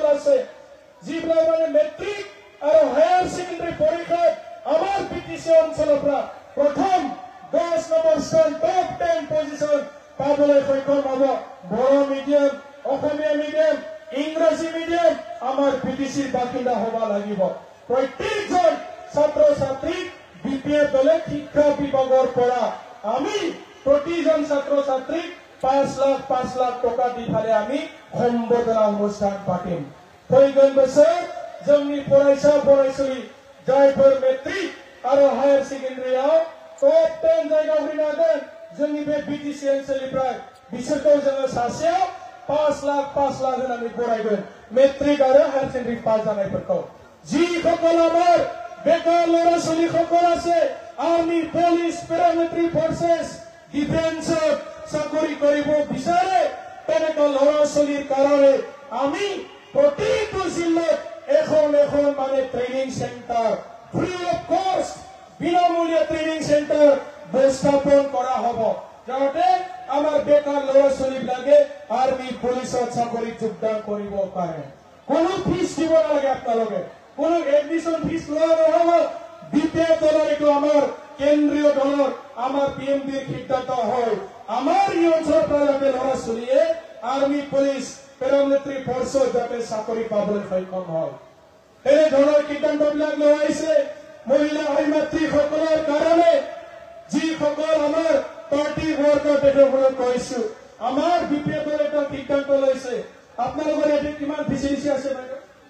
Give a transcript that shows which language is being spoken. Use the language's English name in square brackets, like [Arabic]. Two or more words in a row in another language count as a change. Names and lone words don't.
[Assamese] আছে যিবিলাক মানে মেট্ৰিক আৰু [English] higher secondary [Assamese] পৰীক্ষাত আমাৰ বিটিসি অঞ্চলৰ পৰা প্ৰথম 10 নম্বৰ স্থান [English] top 10 position [Assamese] পাবলৈ সক্ষম হ'ব বড়ো মিডিয়াম অসমীয়া মিডিয়াম ইংৰাজী মিডিয়াম আমাৰ বিটিসিৰ বাসিন্দা হ'ব লাগিব প্ৰত্যেকজন ছাত্ৰ ছাত্ৰী বিপিএফ দলে শিক্ষা বিভাগৰ পৰা আমি প্ৰতিজন ছাত্ৰ ছাত্ৰীক 5 লাখ টকা দি ফালে আমি সম্বৰ্ধনা অনুষ্ঠান পাতিম [Bodo] ফৈগন বছৰ जोंनि फरायसा फरायसुलि जायफोर मेट्रिक आरो [English] higher secondaryियाव [Bodo] टप 10 जायगायाव फैनो हागोन जोंनि बे बिटिसि ओनसोलनिफ्राय बिसोरखौ जोङो सासेयाव 5 लाख होनानै बरायगोन मेट्रिक [Assamese] आरो [English] higher secondary pass [Assamese] जानायफोरखौ যিসকল আমাৰ বেকাৰ ল'ৰা ছোৱালীসকল আছে [English] army police paramilitary forces defenceত [Assamese] চাকৰি কৰিব বিচাৰে তেনেকুৱা ল'ৰা ছোৱালীৰ কাৰণে আমি প্ৰতিটো জিলাত এখন মানে [English] training center free of cost [Assamese] বিনামূল্যে [English] training center [Assamese] স্থাপন করা হব যাতে আমার বেকার ল'ৰা ছোৱালীবিলাকে [English] army policeত [Assamese] চাকৰি যোগদান কৰিব পাৰে কোনো ফিস দিব নালাগে আপোনালোকে কোনো [English] admission fees [Assamese] লোৱা নহব বিপিএফ দলৰ এইটো আমাৰ কেন্দ্ৰীয় দলৰ আমাৰ পিএমডিৰ সিদ্ধান্ত হয় আমাৰ এই অঞ্চলৰ পৰা ল'ৰা ছোৱালীয়ে [English] army police paramilitary forceত [Assamese] যাতে চাকৰি পাবলৈ সক্ষম হয় এই ধৰণৰ সিদ্ধান্তবিলাক লোৱা হৈছে মহিলা আৰু মাতৃসকলৰ কাৰণে যিসকল আমাৰ পাৰ্টি বৰ্গৰ তেখেতসকলক কৈছো আমাৰ বিপিএফৰ এটা সিদ্ধান্ত লৈছে আপোনালোকৰ ইয়াতে কিমান ফেচিলিটি আছে বাইদেউ